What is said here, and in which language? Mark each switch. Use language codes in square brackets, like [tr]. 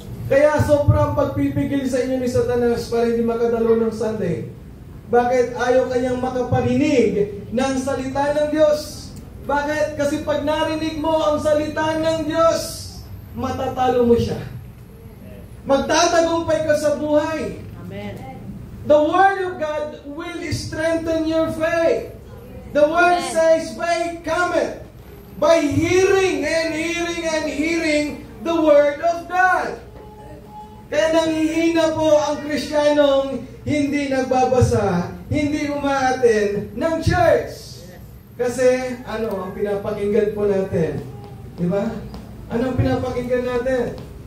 [tl] Kaya sobrang pagpipigil sa inyo ni Satanas para hindi makadalo ng Sunday. Bakit ayaw kanyang makaparinig ng salita ng Diyos? Bakit? Kasi pag narinig mo ang salita ng Diyos, matatalo mo siya. Magtatagumpay ka sa buhay. Amen. [en] The Word of God will strengthen your faith. The Word says, faith cometh by hearing and hearing and hearing the Word of God. [tl] Kaya nanghihina po ang Kristiyanong hindi nagbabasa, hindi umaaten ng church. Kasi ano ang pinapakinggan po natin? Di ba? Ano ang pinapakinggan natin?